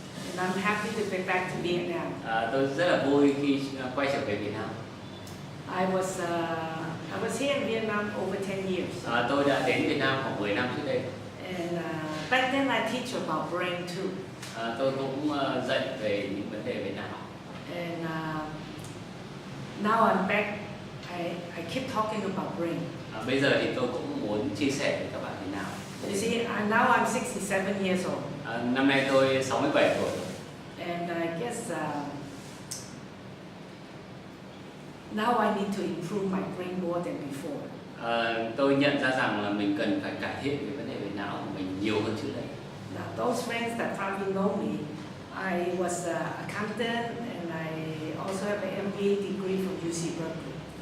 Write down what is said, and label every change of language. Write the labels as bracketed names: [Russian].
[English] and I'm happy to be back to Vietnam. [Vietnamese] Tôi rất là vui khi quay trở về Việt Nam. [English] I was here in Vietnam over 10 years. [Vietnamese] Tôi đã đến Việt Nam khoảng 10 năm trước đây. [English] And back then I teach about brain too. [Vietnamese] Tôi cũng dạy về những vấn đề về não. [English] And now I'm back. I keep talking about brain. [Vietnamese] Bây giờ thì tôi cũng muốn chia sẻ với các bạn về não. [English] You see, now I'm 67 years old. [Vietnamese] Năm nay tôi 67 tuổi rồi. [English] And I guess now I need to improve my brain more than before. [Vietnamese] Tôi nhận ra rằng là mình cần phải cải thiện cái vấn đề về não của mình nhiều hơn trước đây. [English] Now, those friends that probably know me, I was an accountant and I also have an MBA degree from UC Berkeley.